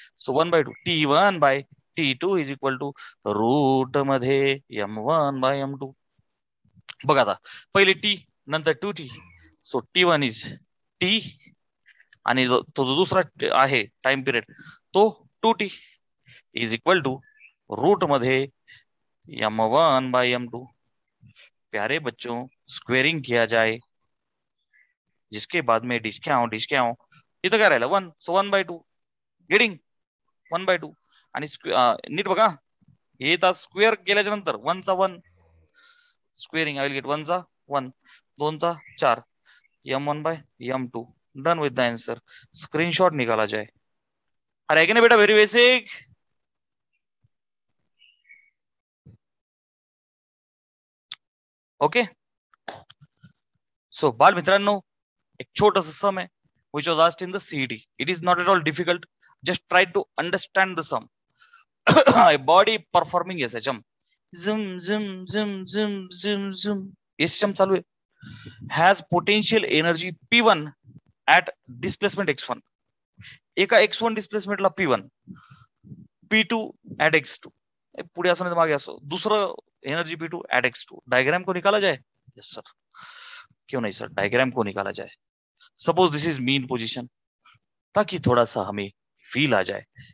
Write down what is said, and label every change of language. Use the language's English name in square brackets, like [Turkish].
[English] So 1/2 T1 by T2 is equal to root मध्ये M1 by M2. [Marathi] बघा आता पहिले T नंतर 2T. So T1 is T आणि तो जो दुसरा आहे टाइम पिरियड तो 2T is equal to route मध्ये M1 बाय M2. [Hindi] प्यारे बच्चों, स्क्वेअरिंग किया जाए, जिसके बाद में डिस्के आओ [Marathi] इथं काय राहिलं [Hindi] 1. [English] So 1/2 getting 1/2. [Marathi] आणि नीट बघा, हे तास स्क्वेअर केल्याच्या नंतर 1 चा 1 स्क्वेअरिंग. [English] I will get 1 चा 1, 2 चा 4, M1 by M2. Done with the answer. Screenshot [Hindi] निकाला जाए. [English] अरे कि ना बेटा, व्हेरी बेसिक. ओके. [Marathi] सो बाल मित्रांनो, एक छोटस सम आहे [English] which was asked in the CET. It is not at all difficult. Just try to understand the sum. A body performing SHM. Zoom, zoom, zoom, zoom, zoom, zoom. [Marathi] SHM चालू आहे. [English] Has potential energy P1 at displacement x1. [Marathi] एका x1 डिस्प्लेसमेंटला P1, P2 at x2. पुढे असं नाही मागे असो. दुसरं energy P2 at x2. [Hindi] Diagram को निकाला जाए. Yes sir. क्यों नहीं सर, डायग्राम को निकाला जाए. [English] suppose this is mean position, [Hindi] ताकि थोड़ा सा हमें फील आ जाए.